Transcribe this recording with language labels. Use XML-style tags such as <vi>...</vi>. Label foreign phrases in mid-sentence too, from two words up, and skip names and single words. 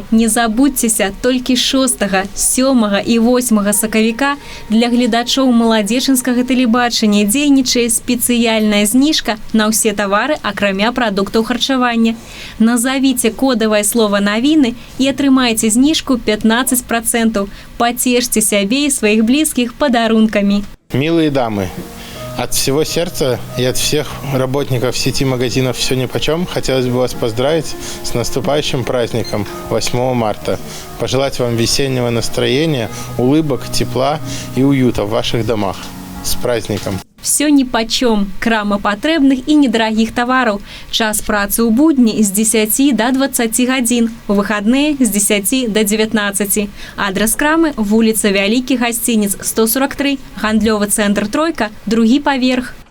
<be>Не забудзьцеся, толькі 6, 7 і 8 сакавіка для гледачоў Маладзечынскага тэлебачання дзейнічае спецыяльная зніжка на ўсе тавары, акрамя прадуктаў харчавання. Назавіце кодавае слово «Навіны» і атрымайце зніжку 15%. Пацешьце сябе і сваіх блізкіх падарункамі.</be> <ru>Милые дамы, от всего сердца и от всех работников сети магазинов «Всё нипочем» хотелось бы вас поздравить с наступающим праздником 8 марта. Пожелать вам весеннего настроения, улыбок, тепла и уюта в ваших домах. С праздником!</ru> <be>«Всё ніпачом» – крама патрэбных і недарагіх тавараў. Час працы ў будні з 10 до 20 гадзін, у выхадныя з 10 до 19. Адрес крамы – вуліца Вялікі гасцінец 143, гандлёвы цэнтр «Тройка», 2 паверх.</be>